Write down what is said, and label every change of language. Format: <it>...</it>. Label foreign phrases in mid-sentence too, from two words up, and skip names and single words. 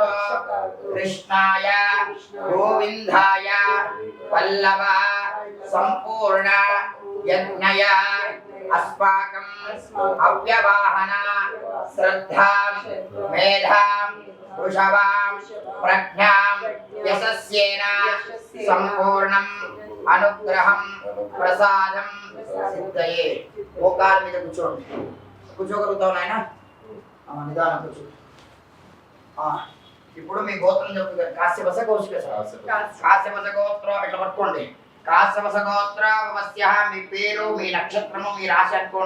<sa>कृष्णाय गोविन्दाय वल्लभ संपूर्ण यज्ञय अस्माकं अव्यवाहन श्रद्धां मेधां वृषभां प्रज्ञां यशस्येन संपूर्णं अनुग्रहं प्रसादं सिद्धये.</sa> <te>మోకాల మీద కూర్చోండి. కూర్చోగలుగుతావు నాయన? నిదానం కూర్చో. ఇప్పుడు మీ గోత్రం చెప్తుంది. కాశ్యపస కౌశిక. కాశ్యపస గోత్రం ఇట్లా పట్టుకోండి. కాశ్యపస గోత్రవస్య మీ పేరు, మీ నక్షత్రము, మీ రాశి అనుకోండి.</te>